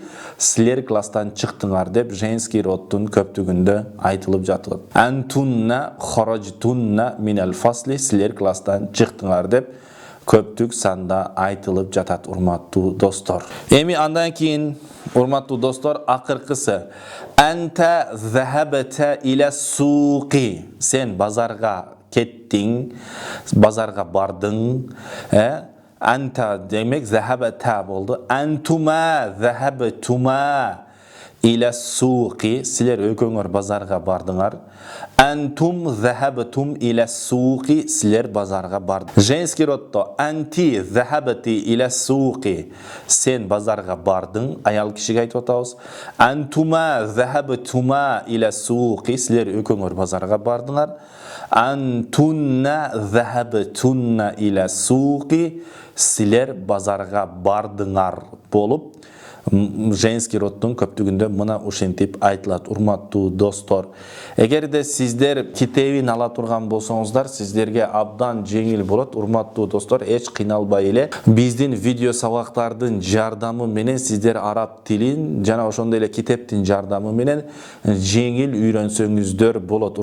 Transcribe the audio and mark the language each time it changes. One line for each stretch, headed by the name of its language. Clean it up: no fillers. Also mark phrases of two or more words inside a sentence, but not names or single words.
Kyrgyz: Силер класстан чыктыңар деп
Russian: женский роддун
Kyrgyz: көптүгүндө айтылып жатат.
Arabic: أنتن خرجتن من الفصل.
Kyrgyz: Силер класстан чыктыңар деп көптүк санда айтылып жатат, урматтуу достор. Эми андан кийин Урматтуу достор, акыркысы.
Arabic: أنت ذهبت إلى السوق.
Kyrgyz: Сен базарга кеттиң, базарга бардың. Анта демек захабта олду.
Arabic: أنتما ذهبتما إلى السوق.
Kyrgyz: Силер экөөңөр базарга бардыңар.
Arabic: أنتم ذهبتم إلى السوق.
Kyrgyz: Силер базарга бардыңар.
Russian: Женский родто
Arabic: أنتِ ذهبتِ إلى السوق.
Kyrgyz: Сен базарга бардың. Аял кишиге айтып атабыз.
Arabic: أنتما ذهبتما إلى السوق.
Kyrgyz: Силер экөөңөр базарга бардыңар.
Arabic: أنتن ذهبتن إلى السوق.
Kyrgyz: Силер базарга бардыңар болуп
Russian: женский роддун
Kyrgyz: көптүгүндө мына ушинтип айтылат. Урматтуу достор, эгерде сиздер китебин ала турган болсоңуздар, сиздерге абдан жеңил болот. Урматтуу достор, эч кыйналбай эле биздин видео сабактардын жардамы менен сиздер араб тилин жана ошондой эле китептин жардамы менен жеңил үйрөнсөңүздөр болот.